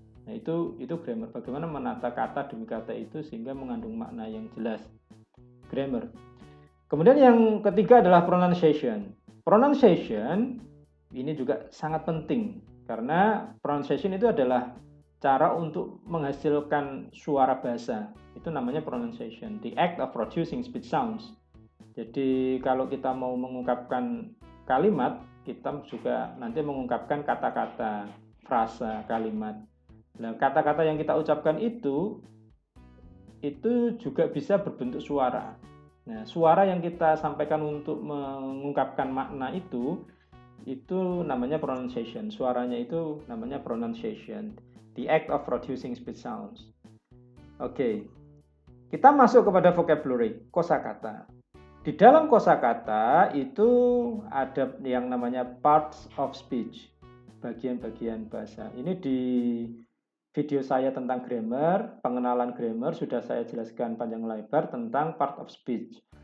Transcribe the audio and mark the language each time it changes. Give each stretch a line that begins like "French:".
Indonesian: Nah, itu grammar. Bagaimana menata kata demi kata itu sehingga mengandung makna yang jelas. Grammar. Kemudian yang ketiga adalah pronunciation. Pronunciation ini juga sangat penting karena pronunciation itu adalah cara untuk menghasilkan suara bahasa. Itu namanya
English: pronunciation, the act of producing speech sounds.
Indonesian: Jadi kalau kita mau mengungkapkan kalimat, kita juga nanti mengungkapkan kata-kata, frasa, kalimat. Nah, kata-kata yang kita ucapkan itu juga bisa berbentuk suara. Nah, suara yang kita sampaikan untuk mengungkapkan makna itu namanya pronunciation. Suaranya itu namanya pronunciation.
English: The act of producing speech sounds.
Indonesian: Oke. Kita masuk kepada vocabulary, kosakata. Di dalam kosakata itu ada yang namanya
English: parts of speech,
Indonesian: bagian-bagian bahasa. Ini di video saya tentang grammar, pengenalan grammar, sudah saya jelaskan panjang lebar tentang part of speech.